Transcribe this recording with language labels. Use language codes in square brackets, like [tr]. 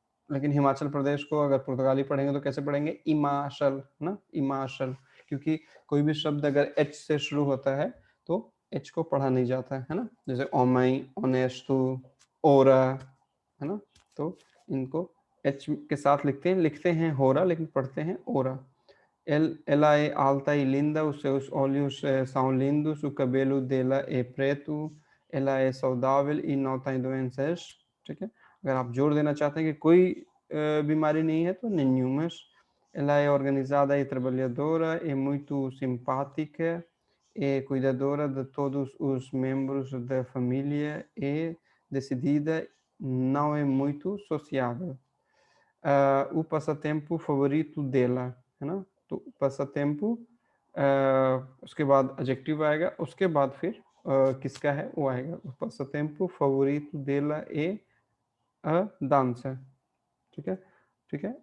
[hi] लेकिन हिमाचल प्रदेश को अगर पुर्तगाली पढ़ेंगे तो कैसे पढ़ेंगे, इमाशल, ना, इमाशल। क्योंकि कोई भी शब्द अगर एच से शुरू होता है तो एच को पढ़ा नहीं जाता है ना। जैसे ओमई, ओनेस्टू, ओरा, है ना। तो इनको एच के साथ लिखते हैं होरा, लेकिन पढ़ते हैं ओरा। [pt] Ela é alta e linda, os seus olhos são lindos, o cabelo dela é preto, ela é saudável e não tem doenças, [hi] ठीक है। अगर आप जोर देना चाहते हैं कि कोई बीमारी नहीं है तो nenhumas। [pt] Ela é organizada e trabalhadora, é muito simpática, é cuidadora de todos os membros da família, é decidida, não é muito sociável। o passatempo favorito dela, है ना। [hi] तो passatempo उसके बाद adjective आएगा, उसके बाद फिर किसका है वो आएगा। [pt] o passatempo favorito dela é a dança, [hi] ठीक है, ठीक है।